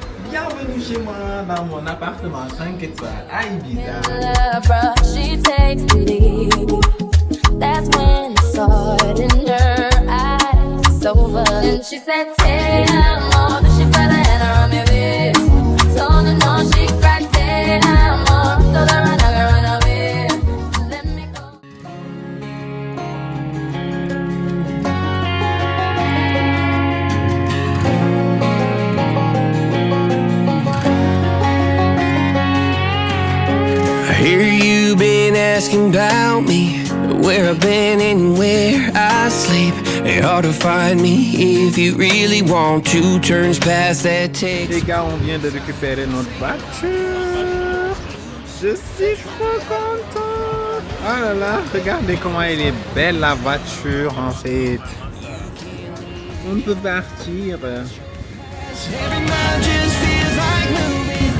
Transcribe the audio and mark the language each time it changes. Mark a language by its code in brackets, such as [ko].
[fr] Bienvenue chez moi dans mon appartement 5 étoiles à Ibiza. [en] She takes the lead. That's when I saw it in her eyes. It's over. And she said, "Tell more." Then she put her hand around my waist. Told her no, she cried, "Tell more." Told her run away, run away. Let me go. I hear you been asking about me, where I've been and where I sleep. It's hard to find me if you really want to. Turns past that text. [fr] Les gars, on vient de récupérer notre voiture. Je suis trop content. Oh là là, regardez comment elle est belle la voiture en fait. On peut partir. [en] Every night just feels like movies.